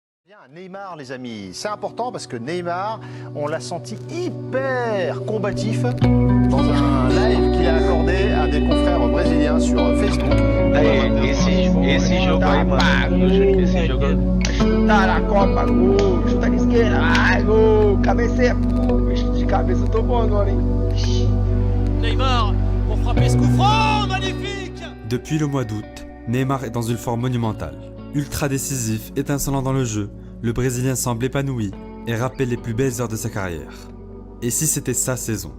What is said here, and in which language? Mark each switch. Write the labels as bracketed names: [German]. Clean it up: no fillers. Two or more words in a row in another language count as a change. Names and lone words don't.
[French] Neymar, les amis, c'est important parce que Neymar, on l'a senti hyper combatif dans un live qu'il a accordé à des confrères brésiliens sur Facebook. [Portuguese] Esse jogo aí, mano, esse jogo tá na Copa, gol, chuta de esquerda, ai, gol, cabeceia, de cabeça eu tô bom agora, hein. [French] Neymar pour frapper ce coup franc, magnifique. Depuis le mois d'août, Neymar est dans une forme monumentale. Ultra décisif, étincelant dans le jeu, le Brésilien semble épanoui et rappelle les plus belles heures de sa carrière. Et si c'était sa saison?